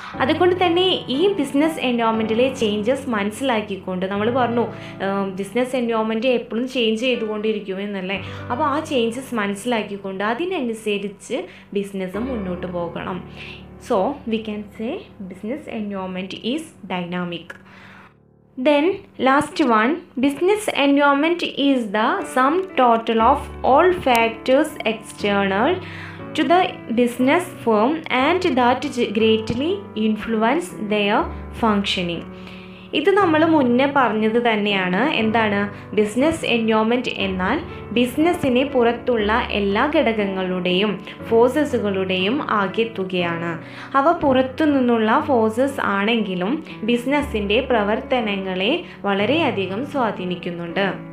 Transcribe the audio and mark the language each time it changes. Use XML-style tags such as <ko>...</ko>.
<ml>അതുകൊണ്ട് തന്നെ ഈ ബിസിനസ് എൻവയോൺമെൻറ്റിലെ ചേഞ്ചസ് മനസ്സിലാക്കിക്കൊണ്ട്, നമ്മൾ പറഞ്ഞു ബിസിനസ് എൻവയോൺമെൻറ്റ് എപ്പോഴും ചേഞ്ച് ചെയ്തുകൊണ്ടിരിക്കും എന്നല്ലേ, അപ്പോൾ ആ ചേഞ്ചസ് മനസ്സിലാക്കിക്കൊണ്ട് അതിനനുസരിച്ച് ബിസിനസ്സും മുന്നോട്ട് പോകണം.</ml> <en>So we can say business environment is dynamic. Then last one, business environment is the sum total of all factors external to the business firm and that greatly influence their functioning.</en> <ml>ഇത് നമ്മൾ മുന്നേ പറഞ്ഞത് തന്നെയാണ്. എന്താണ് business environment എന്നാൽ ബിസിനസ്സിന് പുറത്തുള്ള എല്ലാ ഘടകങ്ങളുടെയും ഫോഴ്സസുകളുടെയും ആകെത്തുകയാണ്. അവ പുറത്തു നിന്നുള്ള ഫോഴ്സസ് ആണെങ്കിലും ബിസിനസ്സിൻ്റെ പ്രവർത്തനങ്ങളെ വളരെയധികം സ്വാധീനിക്കുന്നുണ്ട്.</ml>